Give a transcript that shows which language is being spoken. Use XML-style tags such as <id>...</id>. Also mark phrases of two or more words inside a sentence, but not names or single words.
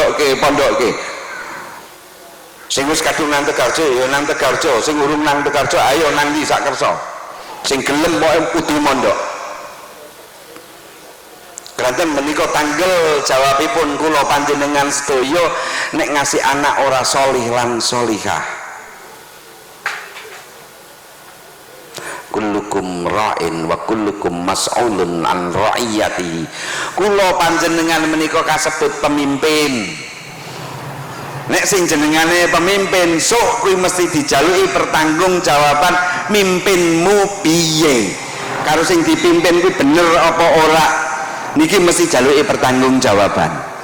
<jv>Sing wis kadung nang Tegarjo ya nang Tegarjo, sing urung nang Tegarjo ayo nang ndi sak kersa. Sing gelem pokoke kudu mondok. Kanten menika tanggal jawabipun kula panjenengan sedaya nek ngasih anak ora solih lan solihah.</jv> <ar>كلكم راع وكلكم مسؤول عن رعيته.</ar> <jv>Kula panjenengan menika kasebut pemimpin. Nek sing jenengane pemimpin sok kuwi mesti dijaluki pertanggungjawaban mimpinmu piye. Karo sing dipimpin kuwi bener apa ora? Niki mesti jaluki pertanggungjawaban.</jv>